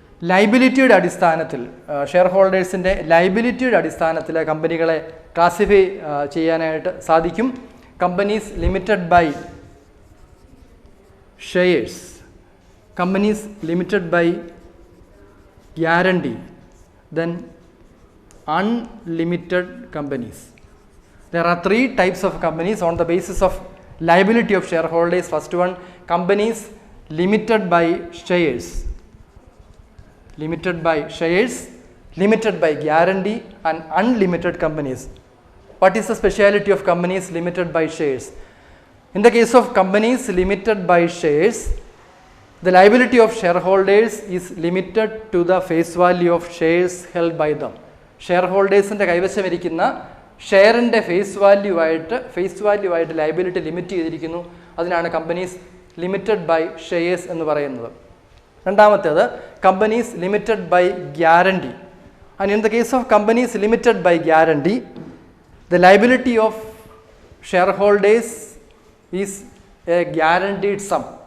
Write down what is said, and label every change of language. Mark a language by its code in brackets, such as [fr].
[ml] ലയബിലിറ്റിയുടെ അടിസ്ഥാനത്തിൽ ഷെയർ ഹോൾഡേഴ്സിൻ്റെ ലയബിലിറ്റിയുടെ അടിസ്ഥാനത്തിൽ കമ്പനികളെ ക്ലാസിഫൈ ചെയ്യാനായിട്ട് സാധിക്കും. [en] Companies limited by shares, companies limited by guarantee, then unlimited companies. There are 3 types of companies on the basis of liability of shareholders. First one, companies limited by shares, limited by shares, limited by guarantee and unlimited companies. What is the speciality of companies limited by shares? In the case of companies limited by shares, the liability of shareholders is limited to the face value of shares held by them. [ml] Share ഹോൾഡേഴ്സിൻ്റെ കൈവശമിരിക്കുന്ന ഷെയറിൻ്റെ face value ആയിട്ട് liability limit ചെയ്തിരിക്കുന്നു. അതിനാണ് companies limited by shares എന്ന് പറയുന്നത്. രണ്ടാമത്തേത് companies limited by guarantee. [en] And in the case of companies limited by guarantee, the liability of share holders is a guaranteed sum.